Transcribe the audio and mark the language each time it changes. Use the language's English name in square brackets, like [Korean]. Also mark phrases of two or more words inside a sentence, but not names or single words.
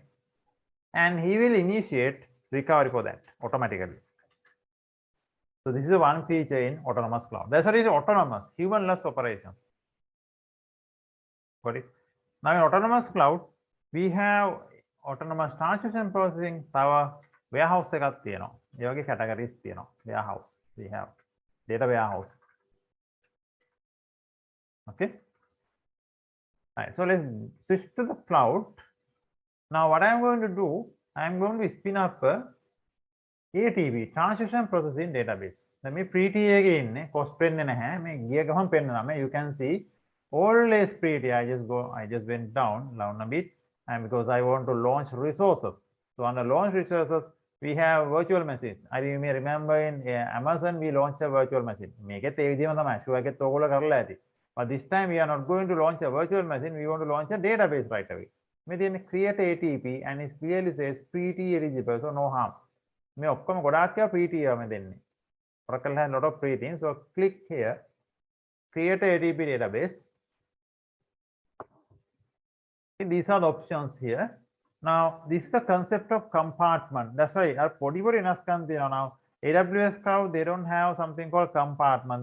[English] And he will initiate recovery for that automatically. So this is the one feature in autonomous cloud. That's what is autonomous, humanless operations. Got it? Now in autonomous cloud, we have autonomous transaction processing [Sinhala] තව warehouse එකක් තියෙනවා. ඒ වගේ categories තියෙනවා. [English] Warehouse. We have data warehouse. Okay. Right. So let's switch to the cloud. Now what I'm going to do, I'm going to spin up a ATB, transaction processing database. [Sinhala] දැන් මේ [English] free tier [Sinhala] එකේ ඉන්නේ cost පෙන්නේ නැහැ. මේ ගිය ගමන් පෙන්නනවා. [English] You can see always free tier. I just went down a bit, and because I want to launch resources. So under launch resources, we have virtual machines. I may remember in Amazon we launched a virtual machine. [Sinhala] මේකෙත් ඒ විදිහම තමයි. Sure එකෙත් ඕගොල්ලෝ කරලා ඇති. [English] But this time we are not going to launch a virtual machine. We want to launch a database right away. Then create ATP, and it clearly says PT eligible, so no harm. [Sinhala] මේ ඔක්කොම ගොඩාක් ඒවා PT එකම දෙන්නේ. [English] Oracle has a lot of free things. So click here, create a ATP database. These are the options here. Now this is the concept of compartment. That's why our podi now AWS cloud, they don't have something called compartment.